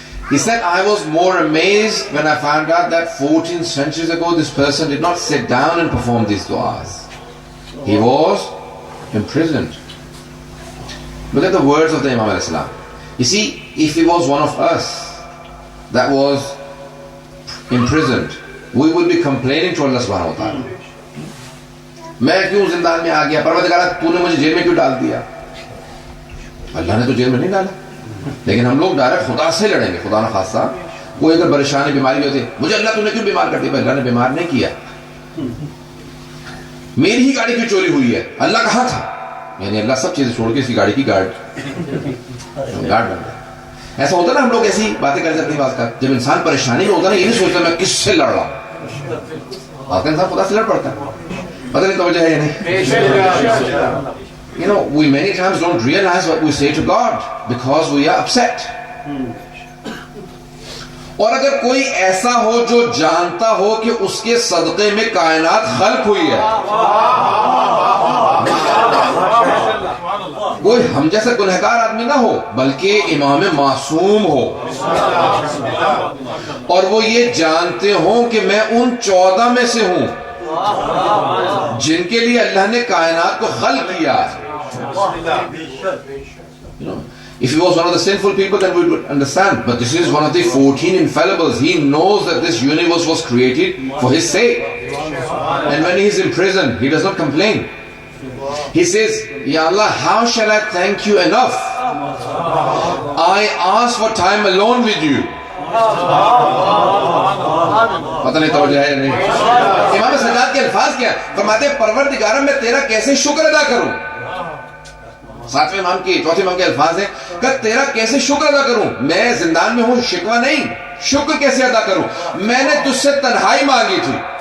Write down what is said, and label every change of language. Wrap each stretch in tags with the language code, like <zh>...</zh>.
<en>He said, I was more amazed when I found out that 14 centuries ago this person did not sit down and perform these du'as. He was imprisoned. Look at the words of the Imam al-Islam. You see, if he was one of us that was imprisoned, we would be complaining to Allah subhanahu wa ta'ala.</en> <ur>میں کیوں زندان میں آ گیا؟ پروردگار تو نے مجھے jail میں کیوں ڈال دیا؟ اللہ نے تو جیل میں نہیں ڈالا، لیکن ہم لوگ ڈائریکٹ خدا سے لڑیں گے. خدا نہ خاصہ کوئی اگر پریشانی بیماری ہوتی، مجھے اللہ تو نے کیوں بیمار کر دیا؟ اللہ نے بیمار نہیں کیا. میری ہی گاڑی کی چوری ہوئی ہے، اللہ کہاں تھا؟ یعنی اللہ سب چیزیں چھوڑ کے اس کی گاڑی کی گارڈ بن گیا. ایسا ہوتا نا، ہم لوگ ایسی باتیں کر جاتے ہیں. بات کر جب انسان پریشانی میں ہوتا ہے نا، یہ نہیں سوچتا میں کس سے لڑ رہا ہوں. بات کا انسان خدا سے لڑ پڑتا ہے. پتہ نہیں توجہ ہے یا نہیں.</ur> <en>You know, we many times don't realize what we say to God because we are upset.</en> <ur>اور اگر کوئی ایسا ہو جو جانتا ہو کہ اس کے صدقے میں کائنات خلق ہوئی ہے، کوئی ہم جیسا گنہگار آدمی نہ ہو بلکہ امام معصوم ہو، اور وہ یہ جانتے ہوں کہ میں ان 14 میں سے ہوں جن کے لیے اللہ نے کائنات کو خلق کیا.</ur> <en>You know, if he was one of the sinful people, then we would understand. But this is one of the 14 infallibles. He knows that this universe was created for his sake. And when he is in prison, he does not complain. He says, Ya Allah, how shall I thank you enough? I ask for time alone with you.</en> <ur>پتہ نہیں توجہ ہے یا نہیں. امام سجاد کے الفاظ کیا فرماتے ہیں؟ پروردگارا میں تیرا کیسے شکر ادا کروں. 7ویں امام کی 4تھے امام کے الفاظ ہیں کہ تیرا کیسے شکر ادا کروں. میں زندان میں ہوں، شکوہ نہیں، شکر کیسے ادا کروں. میں نے تجھ سے تنہائی مانگی تھی.</ur>